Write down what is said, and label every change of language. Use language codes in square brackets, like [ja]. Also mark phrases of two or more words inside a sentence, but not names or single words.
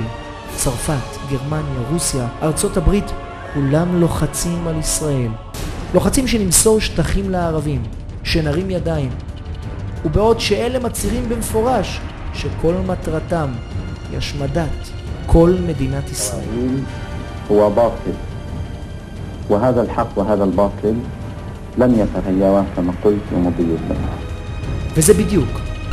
[he] צרפת, גרמניה, רוסיה, ארצות הברית, כולם לוחצים על ישראל. לוחצים שנמסור שטחים לערבים, שנרים ידיים. ובעוד שאלה מצהירים במפורש שכל מטרתם היא השמדת כל מדינת ישראל. [ar] هو باطل وهذا الحق وهذا الباطل لم يتغير كما قلت ومضي الزمان. [he] וזה בדיוק